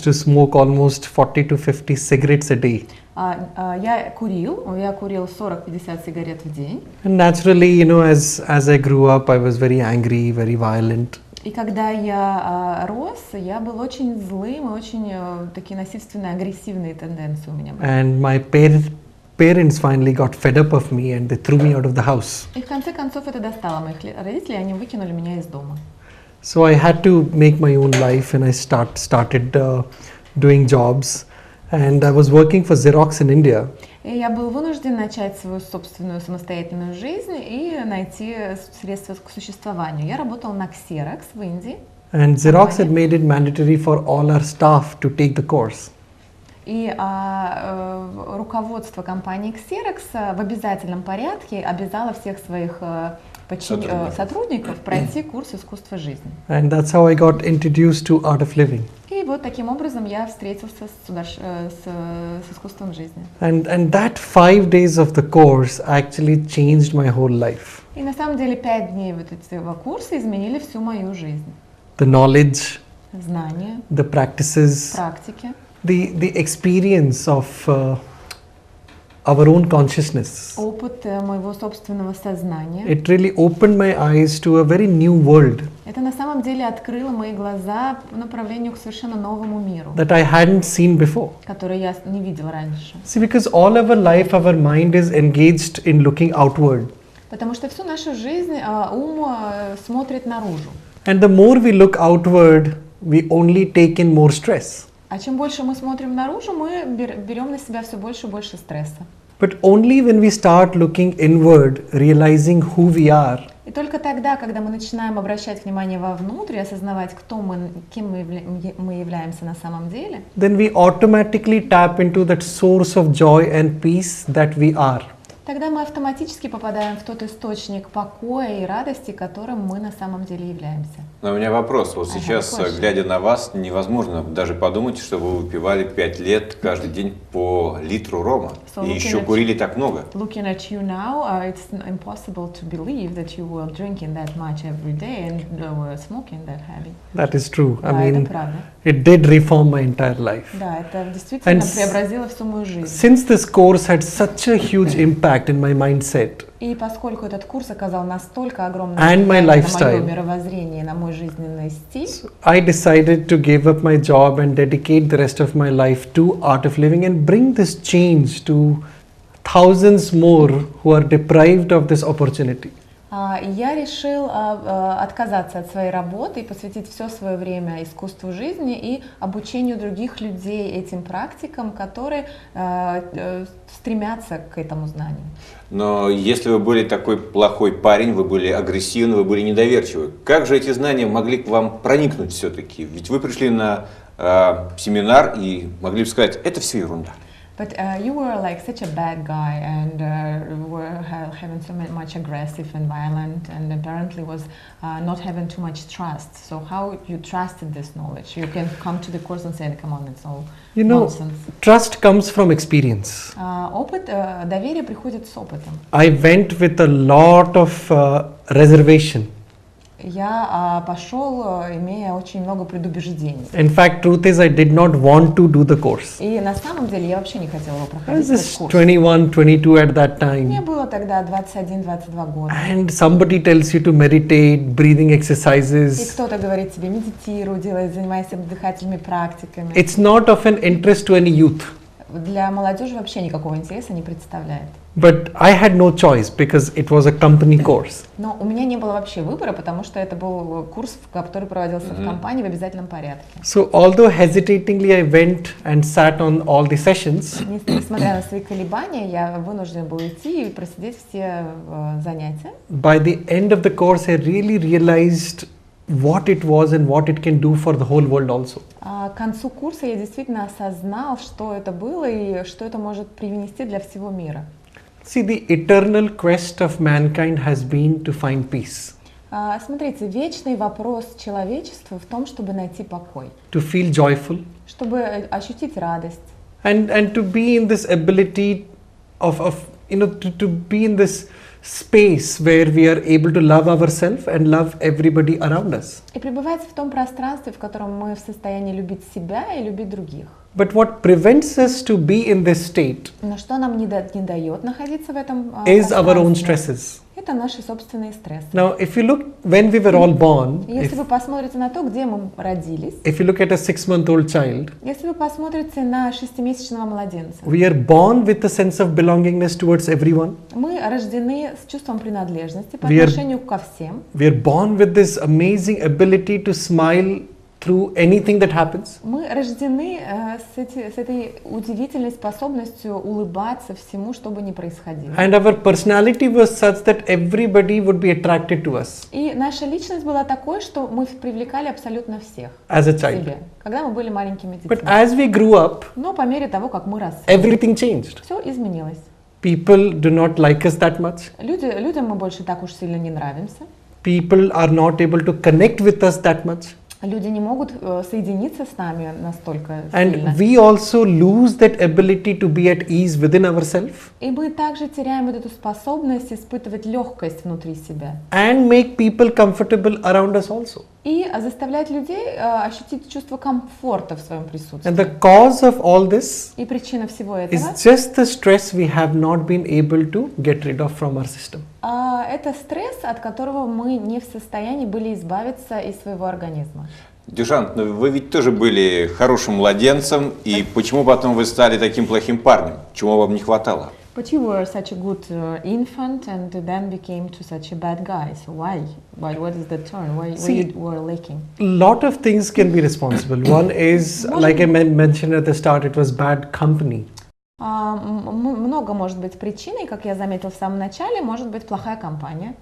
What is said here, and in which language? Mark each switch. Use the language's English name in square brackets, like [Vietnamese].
[English] Used to smoke almost 40 to 50 cigarettes a day. [Russian] Я курил 40-50 сигарет в день. [English] And naturally, you know, as I grew up, I was very angry, very violent. [Russian] И когда я рос, я был очень злым, и очень такие насильственные, агрессивные тенденции у меня были. [English] And my parents finally got fed up of me and they threw me out of the house. [Russian] И в конце концов это достало моих родителей, они выкинули меня из дома. [English] So I had to make my own life and I started doing jobs. And I was working for Xerox in India. [Russian] И я был вынужден начать свою собственную самостоятельную жизнь и найти средства к существованию. Я работал на Xerox в Индии. [English] And Xerox had made it mandatory for all our staff to take the course. [Russian] И руководство компании Xerox в обязательном порядке обязало всех своих сотрудников пройти курс «Искусство жизни». [English] And that's how I got introduced to Art of Living. [Russian] И вот таким образом я встретился с искусством жизни. [English] And that 5 days of the course actually changed my whole life. [Russian] И на самом деле 5 дней вот этого курса изменили всю мою жизнь. [English] The knowledge, [Russian] знания, [English] the practices, [Russian] практики, [English] the experience of our own consciousness. [Russian] Опыт моего собственного сознания. [English] It really opened my eyes to a very new world. [Russian] Это на самом деле открыло мои глаза по направлению к совершенно новому миру. [English] That I hadn't seen before. [Russian] Который я не видел раньше. [English] See, because all our life, our mind is engaged in looking outward. [Russian] Потому что всю нашу жизнь ум смотрит наружу. [English] And the more we look outward, we only take in more stress. [Russian] А чем больше мы смотрим наружу, мы берем на себя все больше и больше стресса. [English] But only when we start looking inward, realizing who we are. [Russian] И только тогда, когда мы начинаем обращать внимание вовнутрь, осознавать, кто мы, кем мы являемся на самом деле, [English] then we automatically tap into that source of joy and peace that we are. [Russian] Тогда мы автоматически попадаем в тот источник покоя и радости, которым мы на самом деле являемся. Но у меня вопрос. Вот сейчас, глядя на вас, невозможно даже подумать, что вы выпивали 5 лет каждый день по литру рома. И еще курили так много. [English] Looking at you now, it's impossible to believe that you were drinking that much every day and were smoking that heavy. That is true. [Russian] Да, это правда. [English] It did reform my entire life. [Russian] Да, это действительно преобразило всю мою жизнь. [English] Since this course had such a huge impact in my mindset, [Russian] и поскольку этот курс оказал настолько огромное влияние на мое мировоззрение, на мой жизненный стиль, [English] I decided to give up my job and dedicate the rest of my life to Art of Living and bring this change to thousands more who are deprived of this opportunity. [Russian] Я решил отказаться от своей работы и посвятить все свое время искусству жизни и обучению других людей этим практикам, которые стремятся к этому знанию. Но если вы были такой плохой парень, вы были агрессивны, вы были недоверчивы, как же эти знания могли к вам проникнуть все-таки? Ведь вы пришли на семинар и могли бы сказать, это все ерунда. [English] But you were like such a bad guy and were having so much aggressive and violent, and apparently was not having too much trust. So how you trusted this knowledge? You can come to the course and say, come on, it's all nonsense. Trust comes from experience. [Russian] Доверие приходит с опытом. [English] I went with a lot of reservation. [Russian] Я пошел, имея очень много предубеждений. [English] In fact, truth is, I did not want to do the course. [Russian] И на самом деле я вообще не хотела его [English] I [Russian] проходить. [English] was just 21, 22 at that time. [Russian] Мне было тогда 21-22 года. [English] And somebody tells you to meditate, breathing [Russian] И [English] exercises. [Russian] кто-то говорит тебе, медитируй, занимайся дыхательными практиками. [English] It's not of an interest to any youth. [Russian] Для молодежи вообще никакого интереса не представляет. [English] But I had no choice because it was a company course. [Russian] Но у меня не было вообще выбора, потому что это был курс, который проводился в компании в обязательном порядке. [English] So although hesitatingly I went and sat on all the sessions, [Russian] Несмотря на свои колебания, я вынужден был идти и просидеть все занятия. [English] by the end of the course I really realized what it was and what it can do for the whole world also. [Russian] К концу курса я действительно осознал, что это было и что это может привнести для всего мира. [English] See, the eternal quest of mankind has been to find peace, [Russian] Смотрите, вечный вопрос человечества в том, чтобы найти покой, [English] to feel joyful, [Russian] чтобы ощутить радость, [English] and to be in this ability of to be in this space where we are able to love ourselves and love everybody around us. [Russian] и пребывать в том пространстве, в котором мы в состоянии любить себя и любить других. [English] But what prevents us to be in this state [Russian] Но что нам не дает находиться в этом [English] is our own [Russian] пространстве? [English] stresses. [Russian] Это наши собственные стрессы. [English] Now, if you look when we were all born, [Russian] И если вы посмотрите на то, где мы родились, [English] if you look at a 6-month-old child, [Russian] если вы посмотрите на 6-месячного младенца, [English] we are born with a sense of belongingness towards everyone. [Russian] мы рождены с чувством принадлежности по [English] We are- [Russian] отношению ко всем. [English] We are born with this amazing ability to smile through anything that happens. [Russian] Мы рождены с этой удивительной способностью улыбаться всему, что бы ни происходило. [English] And our personality was such that everybody would be attracted to us [Russian] И наша личность была такой, что мы привлекали абсолютно всех [English] as a [Russian] к [English] child. [Russian] себе, когда мы были маленькими детьми. [English] But as we grew up, [Russian] Но по мере того, как мы росли, [English] everything changed. [Russian] все изменилось. [English] People do not like us that much. [Russian] Людям мы больше так уж сильно не нравимся. [English] People are not able to connect with us that much. [Russian] Люди не могут соединиться с нами настолько [English] And [Russian] сильно. [English] we also lose that ability to be at ease within ourselves [Russian] И мы также теряем вот эту способность испытывать легкость внутри себя. [English] and make people comfortable around us also. [Russian] И заставлять людей ощутить чувство комфорта в своем присутствии. [English] And the cause of all this [Russian] И причина всего этого [English] is just the stress we have not been able to get rid of from our system. [Russian] Это стресс, от которого мы не в состоянии были избавиться из своего организма. Душант, но вы ведь тоже были хорошим младенцем, и почему потом вы стали таким плохим парнем? Чего вам не хватало? [English] But you were such a good infant and then became to such a bad guy. So why? What is the turn? Why you were lacking? A lot of things can be responsible. One is, like I mentioned at the start, it was bad company. [Russian] Много может быть причиной, как я заметил в самом начале, может быть плохая компания.